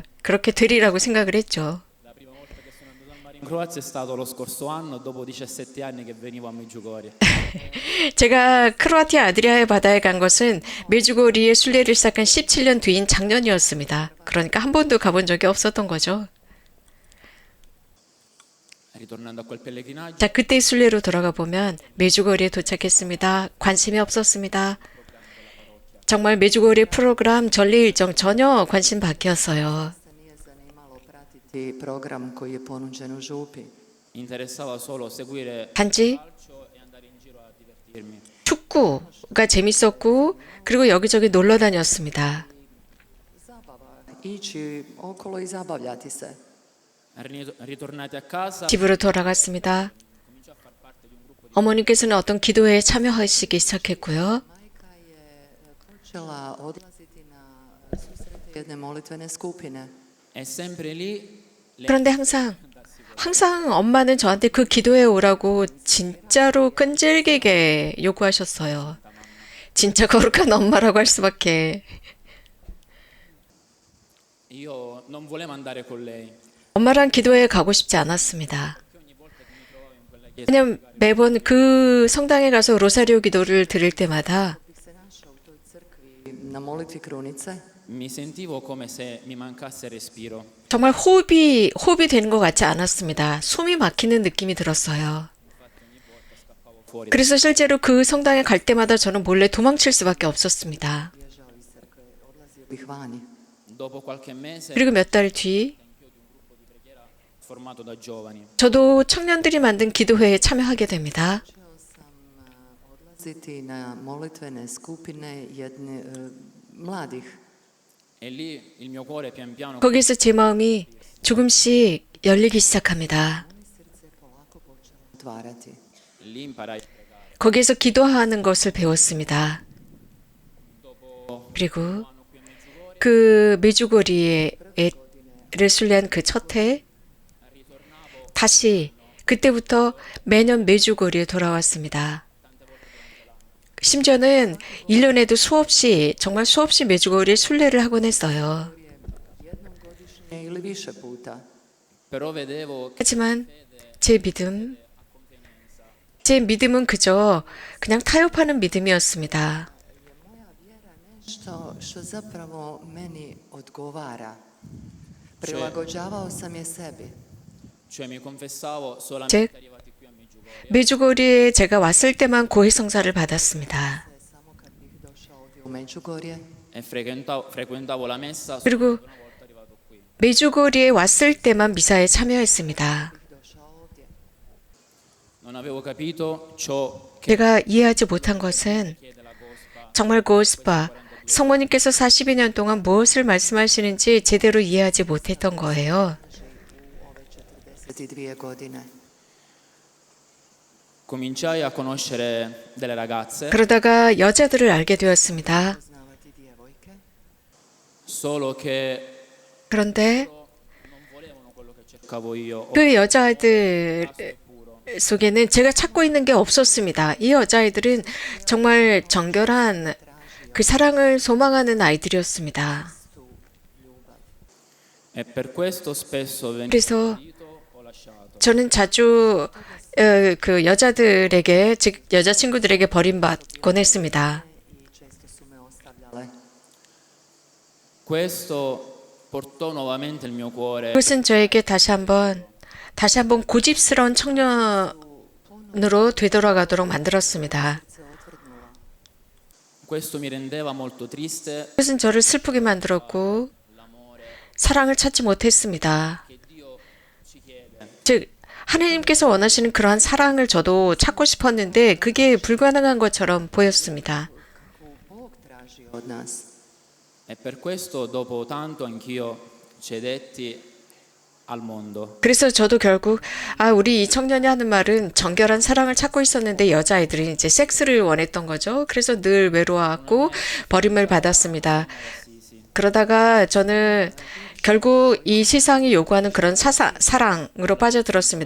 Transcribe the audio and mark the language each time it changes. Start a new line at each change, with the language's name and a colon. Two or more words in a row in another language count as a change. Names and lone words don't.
Korean: 그렇게 되리라고 생각을 했죠. 제가 크로아티아 아드리아의 바다에 간 것은 메주고리의 순례를 시작한 17년 뒤인 작년이었습니다. 그러니까 한 번도 가본 적이 없었던 거죠.
Italian: Ritornando a quel pellegrinaggio,
Korean: 자, 그때 순례로 돌아가 보면 메주거리에 도착했습니다. 관심이 없었습니다. 정말 메주거리 프로그램 전리 일정 전혀 관심 밖이었어요.
Croatian: Se nije zanimalo pratiti program koji je ponuđen u župi.
Italian: interessava solo seguire
Korean: 단지
Italian: calcio e andare in giro a divertirmi.
Korean: 축구가 재밌었고 그리고 여기저기 놀러 다녔습니다.
Croatian: Zabava, ići okolo i zabavljati se.
Italian: Ritornati a casa,
Korean: 집으로 돌아갔습니다. 어머니께서는 어떤 기도회에 참여하시기 시작했고요.
Croatian: Majka je počela odlaziti na susrete jedne molitvene skupine.
Italian: e sempre lì
Korean: 그런데 항상 엄마는 저한테 그 기도회에 오라고 진짜로 끈질기게 요구하셨어요. 진짜 거룩한 엄마라고 할 수밖에.
Italian: io non volevo andare con lei.
Korean: 엄마랑 기도회에 가고 싶지 않았습니다. 왜냐면 매번 그 성당에 가서 로사리오 기도를 드릴 때마다
Croatian: Bih se našao u toj crkvi na molitvi krunice.
Italian: Mi sentivo come se mi mancasse respiro.
Korean: 정말 호흡이 되는 것 같지 않았습니다. 숨이 막히는 느낌이 들었어요.
Italian: Fuori.
Korean: 그래서 실제로 그 성당에 갈 때마다 저는 몰래 도망칠 수밖에 없었습니다.
Croatian: Bježao iz crkve, odlazio bih vani.
Italian: Dopo qualche mese,
Korean: 그리고 몇 달 뒤
Italian: formato da giovani,
Korean: 저도 청년들이 만든 기도회에 참여하게 됩니다.
Croatian: Počeo sam odlaziti na molitvene skupine jedne mladih.
Italian: e lì il mio cuore pian piano
Korean: 거기서 제 마음이 조금씩 열리기 시작합니다.
Croatian: Srce polako počelo otvarati.
Italian: lì imparai.
Korean: 거기에서 기도하는 것을 배웠습니다. 그리고 그 메주고리를 순례한 그 첫 해 다시 그때부터 매년 메주고리에 돌아왔습니다. 심지어는 1년에도 정말 수없이 메주고리에 순례를 하곤 했어요.
Croatian: Jednom godišnje ili više puta.
Italian: Però vedevo che
Korean: 하지만 제 믿음은 그냥 타협하는 믿음이었습니다.
Croatian: Moja vjera nešto što zapravo meni odgovara. Prilagođavao sam je sebi.
Italian: cioè mi confessavo
Korean: 즉,
Italian: solamente arrivati qui a Medjugorje.
Korean: 메주고리에 제가 왔을 때만 고해성사를 받았습니다.
Croatian: Samo kad bih došao ovdje u Međugorje,
Italian: e frequentavo la messa
Korean: 그리고
Italian: solo una volta arrivato qui.
Korean: 메주고리에 왔을 때만 미사에 참여했습니다.
Croatian: došao ovdje.
Italian: Non avevo capito ciò che
Korean: 제가 이해하지 못한 것은
Italian: chiede la Gospa
Korean: 정말 고스파 성모님께서 42년 동안 무엇을 말씀하시는지 제대로 이해하지 못했던 거예요.
Croatian: U ove 42 godine.
Italian: cominciai a conoscere delle ragazze,
Korean: 그러다가 여자들을 알게 되었습니다.
Croatian: Poznavati djevojke.
Italian: solo che
Korean: 그런데
Italian: non volevano quello che cercavo io.
Korean: 그 여자아이들 속에는 제가 찾고 있는 게 없었습니다. 이 여자아이들은 정말 정결한 그 사랑을 소망하는 아이들이었습니다.
Italian: E per questo spesso venivo
Korean: 그래서
Italian: tradito o lasciato.
Korean: 저는 자주 그 여자들에게, 즉 여자친구들에게 버림받곤 했습니다.
Croatian: I često su me ostavljale.
Italian: Questo portò nuovamente il mio cuore
Korean: 그것은 저에게 다시 한번 고집스러운 청년으로 되돌아가도록 만들었습니다.
Croatian: Se otvrdnula.
Italian: questo mi rendeva molto triste
Korean: 그것은 저를 슬프게 만들었고 사랑을 찾지 못했습니다.
Italian: che Dio ci chiede.
Korean: 즉 하나님께서 원하시는 그러한 사랑을 저도 찾고 싶었는데 그게 불가능한 것처럼 보였습니다.
Croatian: Kako Bog traži od nas.
Italian: E per questo dopo tanto anch'io cedetti al mondo.
Korean: 그래서 저도 결국 우리 이 청년이 하는 말은 정결한 사랑을 찾고 있었는데 여자아이들이 이제 섹스를 원했던 거죠. 그래서 늘 외로워하고 버림을 받았습니다. 그러다가 저는 결국 이 세상이 요구하는 그런 사랑으로 빠져들었습니다.